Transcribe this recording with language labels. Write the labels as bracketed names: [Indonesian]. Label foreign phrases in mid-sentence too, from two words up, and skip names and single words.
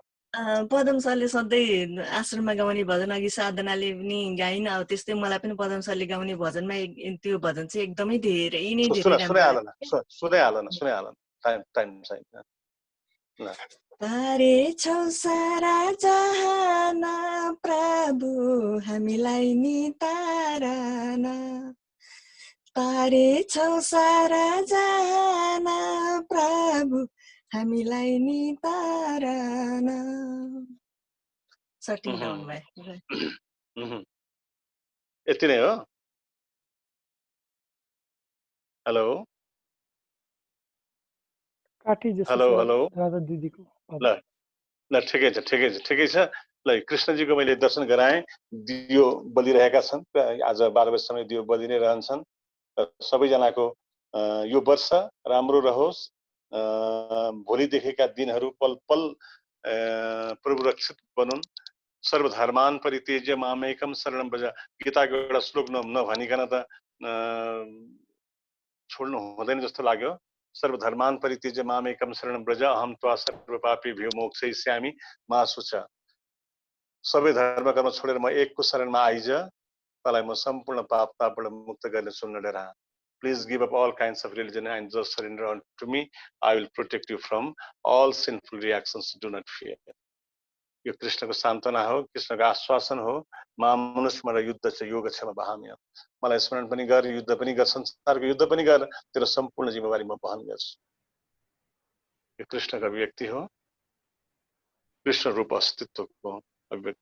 [Nepali] पदम सरले सधैँ आश्रममा गाउने भजन अघि साधनाले पनि गाइन, अब त्यस्तै मलाई पनि पदम सरले गाउने भजनमा त्यो भजन चाहिँ एकदमै धेरै नै धेरै राम्रो लाग्छ। सुनाइहाल न। तारे छौ सारा जहान प्रभु हामीलाई नि तारन, तारे छौ सारा जहान प्रभु हामीलाई नि तारन। [English] sitting down [Nepali] भयो। यति नै हो। [English] hello hello [Nepali] राधा दिदीको। ल ठिकै छ। ल कृष्णजीको मैले दर्शन गराएँ। दियो बलिरहेका छन्, आज 12 बजीसम्म दियो बलि नै रहन्छन्। सबैजनाको यो वर्ष राम्रो रहोस्, भोलिदेखिका दिनहरू पल पल प्रभुरक्षित बनुन्। [Sanskrit] सर्वधर्मान परित्यज्य मामेकम शरणं व्रज, [Nepali] गीताको एउटा श्लोक नभनिकन त छोड्नु हुँदैन जस्तो लाग्यो। [Sanskrit] सर्वधर्मान परित्यज्य मामेकम शरणं व्रज अहम त्वा सर्वपापेभ्यो मोक्षयिष्यामि मा शुच। [Nepali] सबै धर्म कर्म छोडेर म एकको शरणमा आइज, तँलाई म सम्पूर्ण पाप तापबाट मुक्त गर्ने सुन्न डरा। [English] Please give up all kinds of religion and just surrender unto me. I will protect you from all sinful reactions. Do not fear. [Nepali] यो कृष्णको सान्त्वना हो, कृष्णको आश्वासन हो। मनुष्यमा र युद्ध छ, योग छ बहाम्य। मलाई स्मरण पनि गर, युद्ध पनि गर, संसारको युद्ध पनि गर, तेरो सम्पूर्ण जिम्मेवारी म वहन गर्छु। यो कृष्णको अभिव्यक्ति हो, कृष्ण रूप अस्तित्वको अभिव्यक्ति।